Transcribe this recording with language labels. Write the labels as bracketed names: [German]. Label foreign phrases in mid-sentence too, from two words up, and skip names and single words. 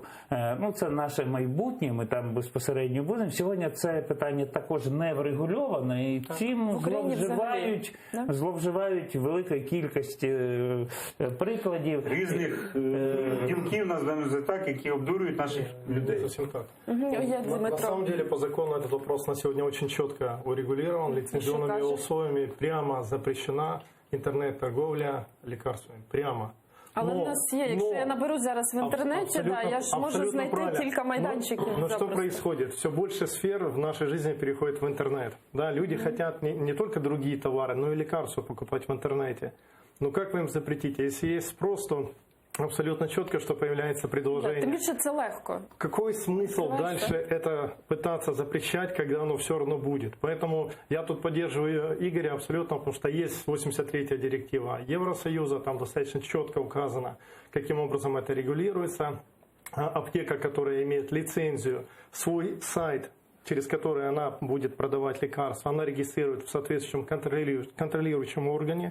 [Ukrainian] Це наше майбутнє, ми там безпосередньо будемо. Сьогодні це питання також не врегульовано, і цим зловживають велика кількість прикладів. Різних ділків, називаємо так, які обдурюють наших людей. [Russian] На самом деле, по закону этот вопрос на сегодня очень четко урегулирован. Лицензионными условиями прямо запрещена интернет-торговля лекарствами. Прямо. [Ukrainian] Але в нас є, якщо я наберу зараз в інтернеті, я ж можу знайти кілька майданчиків. [Russian] Но что происходит? Все больше сфер в нашей жизни переходит в интернет. Люди хотят не только другие товары, но и лекарства покупать в интернете. Как вы им запретите? Если есть спрос, то абсолютно четко, что появляется предложение. [Ukrainian] Тим більше це легко. [Russian] Какой смысл дальше это пытаться запрещать, когда оно все равно будет? Поэтому я тут поддерживаю Игоря абсолютно, потому что есть 83-я директива Евросоюза, там достаточно четко указано, каким образом это регулируется. Аптека, которая имеет лицензию, свой сайт через который она будет продавать лекарства, она регистрирует в соответствующем контролирующем органе.